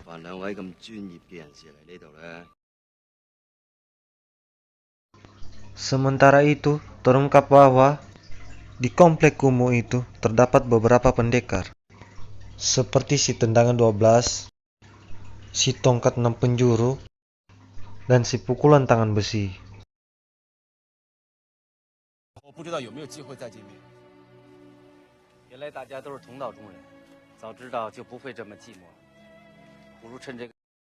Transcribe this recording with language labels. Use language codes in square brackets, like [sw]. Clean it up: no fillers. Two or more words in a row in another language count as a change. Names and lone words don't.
[id] Sementara itu, terungkap bahwa di komplek kumuh itu terdapat beberapa pendekar, seperti si tendangan 12, si tongkat 6 penjuru, dan si pukulan tangan besi. [zh] 我不知道有没有机会再见面。原来大家都是同道中人，早知道就不会这么寂寞了。不如趁这个。